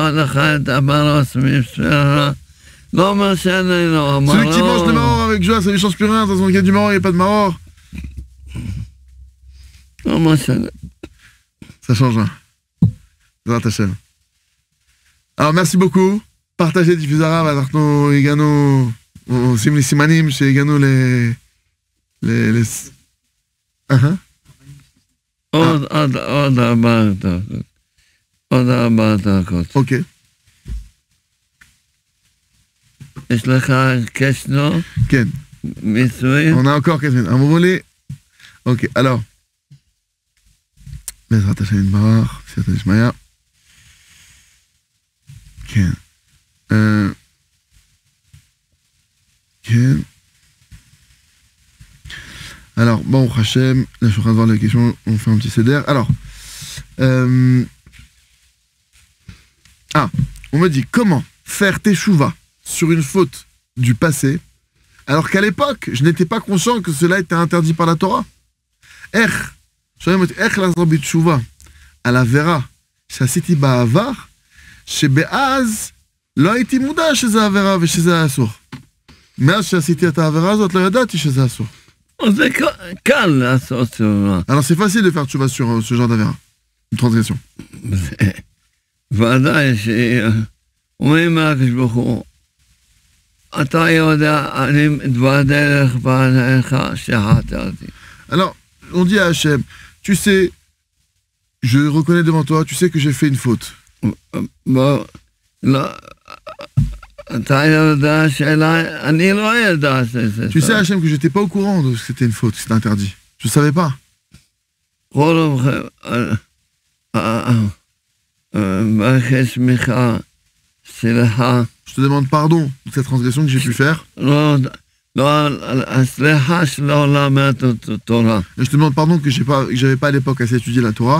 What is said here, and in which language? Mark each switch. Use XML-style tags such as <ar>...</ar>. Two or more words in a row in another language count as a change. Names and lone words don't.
<fr>mange le maror avec joie, ça lui change plus rien. De toute façon, il y a du maror, il n'y a pas de maror. Ça change rien. Alors merci beaucoup. Partagez, diffusez Rav,</fr> <he>אנחנו הגענו, עושים לי סימנים שהגענו עוד 4 דקות. עוד 4 דקות. אוקיי. יש לך קשנו? כן. מיסוי?</he> <fr>On a encore quelques minutes.</fr> <he>אמרו לי, אוקיי, alors. בעזרת השם יתברך,</he> <arc>סייעתא דשמיא.</arc> <he>כן. כן.</he> <fr>Alors, bon, Hachem, là je suis en train de voir les questions, on fait un petit CDR. Alors, on me dit comment faire teshuva sur une faute du passé, alors qu'à l'époque, je n'étais pas conscient que cela était interdit par la Torah.</fr> <he>איך לעשות בתשובה על עבירה שעשיתי בעבר, שבאז לא הייתי מודע שזה עבירה ושזה אסור. מאז שעשיתי את העבירה הזאת, לא ידעתי שזה אסור. זה קל לעשות תשובה.</he> <fr>Alors c'est facile de faire tchouva sur ce genre d'avera, une transgression.</fr> <he>ודאי שאומרים מהקדוש ברוך הוא, אתה יודע, אני מתוודה לך בעליך שחטאתי.</he> <fr>Alors, on dit à Hachem, tu sais, je reconnais devant toi, tu sais que j'ai fait une faute.</fr> <he>לא, אתה יודע שאלה, אני לא ידעתי.</he> <fr>Tu sais, Hachem, que j'étais pas au courant de ce que c'était une faute, que c'était interdit. Je savais pas. Je te demande pardon de cette transgression que j'ai pu faire. Et je te demande pardon que j'avais pas à l'époque assez étudié la Torah.</fr>